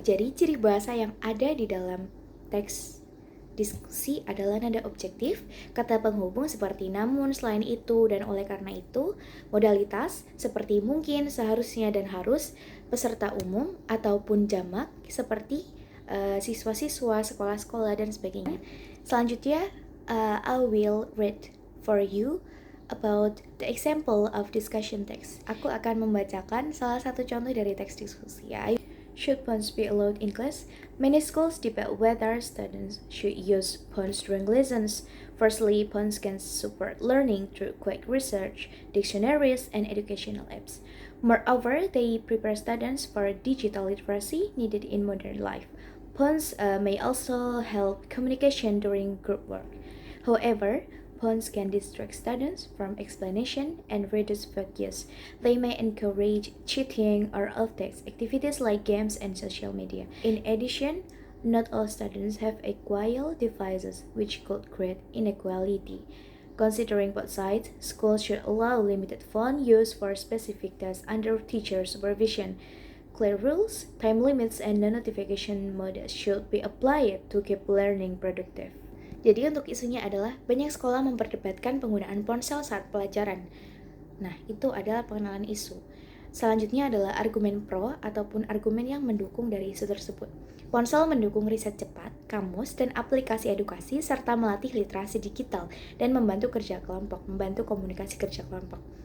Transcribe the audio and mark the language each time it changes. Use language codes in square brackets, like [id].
[id] Jadi ciri bahasa yang ada di dalam teks diskusi adalah nada objektif, kata penghubung seperti namun, selain itu, dan oleh karena itu, modalitas seperti mungkin, seharusnya, dan harus, peserta umum ataupun jamak seperti siswa-siswa, sekolah-sekolah, dan sebagainya. [en] Selanjutnya, I will read for you about the example of discussion text. [id] Aku akan membacakan salah satu contoh dari teks diskusi ya. [en] Should phones be allowed in class? Many schools debate whether students should use phones during lessons. Firstly, phones can support learning through quick research, dictionaries, and educational apps. Moreover, they prepare students for digital literacy needed in modern life. Phones may also help communication during group work. However, phones can distract students from explanation and reduce focus. They may encourage cheating or off-task activities like games and social media. In addition, not all students have equal devices, which could create inequality. Considering both sides, schools should allow limited phone use for specific tasks under teacher supervision. Clear rules, time limits, and non-notification mode should be applied to keep learning productive. [id] Jadi untuk isunya adalah banyak sekolah memperdebatkan penggunaan ponsel saat pelajaran. Nah, itu adalah pengenalan isu. Selanjutnya adalah argumen pro ataupun argumen yang mendukung dari isu tersebut. Ponsel mendukung riset cepat, kamus, dan aplikasi edukasi serta melatih literasi digital dan membantu kerja kelompok, membantu komunikasi kerja kelompok.